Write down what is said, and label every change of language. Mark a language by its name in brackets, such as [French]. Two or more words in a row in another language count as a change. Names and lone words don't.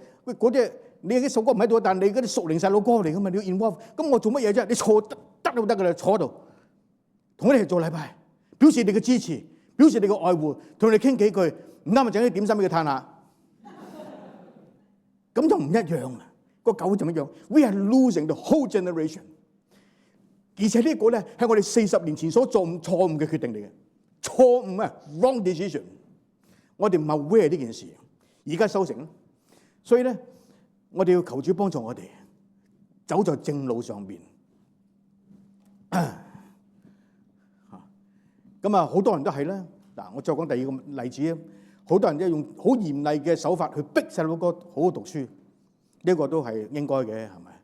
[Cantonese] 喂，嗰啲你啲首歌唔喺度，但你嗰啲熟齡細佬哥嚟噶嘛？你要 involve，咁我做乜嘢啫？你坐得都得噶啦，坐喺度同我哋一齊做禮拜，表示你嘅支持，表示你嘅愛護，同你傾幾句，唔啱咪整啲點心俾佢嘆下，咁就唔一樣啦。個狗就一樣 [English] ，we are losing the whole generation。 [Cantonese] 而且呢個咧係我哋40年前所做錯誤嘅決定嚟嘅，錯誤啊 ， [English] wrong decision。 [Cantonese] 我哋唔係 aware 呢件事，而家修成，所以咧我哋要求主幫助我哋走在正路上邊。咁啊，好多人都係啦。嗱，我再講第二個例子啊，好多人都用好嚴厲嘅手法去逼細路哥好好讀書，呢個都係應該嘅，係咪？